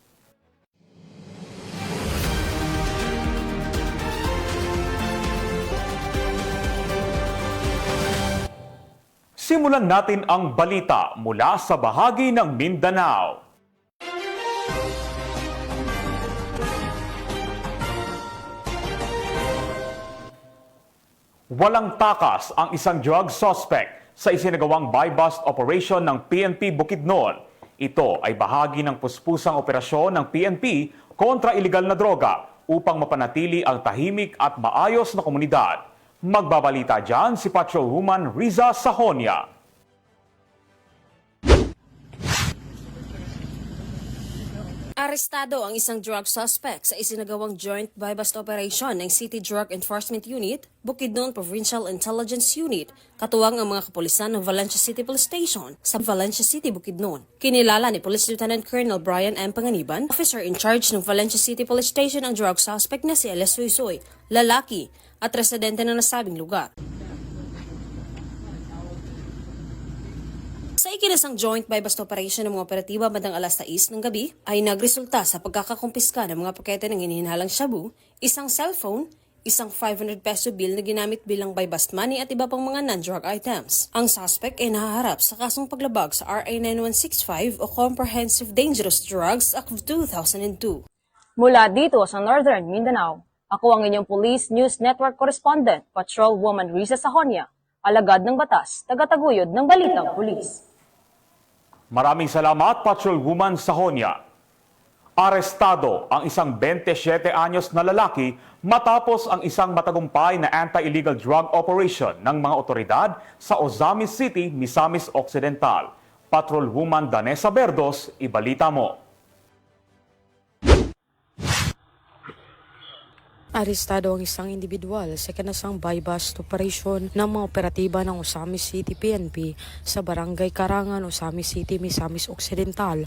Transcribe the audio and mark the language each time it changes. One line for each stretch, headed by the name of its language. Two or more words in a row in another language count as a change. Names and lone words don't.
Filipino: Simulan natin ang balita mula sa bahagi ng Mindanao. Walang takas ang isang
English: drug suspect
Filipino: sa isinagawang
English: buy-bust operation
Filipino: ng PNP Bukidnon. Ito ay bahagi ng puspusang operasyon ng PNP kontra iligal na droga upang mapanatili ang tahimik at maayos na komunidad. Magbabalita dyan si Patrolwoman Riza Sahonia. Arestado ang isang
English: drug suspect
Filipino: sa isinagawang
English: joint buy-bust operation
Filipino: ng City Drug Enforcement Unit, Bukidnon Provincial Intelligence Unit, katuwang ang mga kapulisan ng Valencia City Police Station sa Valencia City, Bukidnon. Kinilala ni Police Lieutenant Colonel Brian M. Panganiban,
English: officer in charge
Filipino: ng Valencia City Police Station, ang
English: drug suspect
Filipino: na si Elias Suisoy, lalaki at residente ng nasabing lugar. Sa ikinasang
English: joint buy-bust operation
Filipino: ng mga operatiba bandang alas 6 ng gabi ay nagresulta sa pagkakakumpiska ng mga pakete ng hinihinalang shabu, isang cellphone, isang
English: 500 peso bill
Filipino: na ginamit bilang
English: buy-bust money
Filipino: at iba pang mga
English: non-drug items.
Filipino: Ang suspect ay nahaharap sa kasong paglabag sa RA 9165 o Comprehensive Dangerous Drugs Act of 2002. Mula dito sa Northern Mindanao, ako ang inyong Police News Network Correspondent, Patrolwoman Riza Sahonia, alagad ng batas, tagataguyod ng Balitang Pulis. Maraming salamat, Patrolwoman Sahonia. Arestado ang isang 27 anyos na lalaki matapos ang isang matagumpay na
English: anti-illegal drug operation
Filipino: ng mga otoridad sa Ozamis City, Misamis Occidental. Patrolwoman Danessa Berdos, ibalita mo. Arestado ang isang individual sa kanasang
English: buy-bust operation
Filipino: ng mga operatiba ng Ozamis City PNP sa Barangay Karangan, Ozamis City, Misamis Occidental.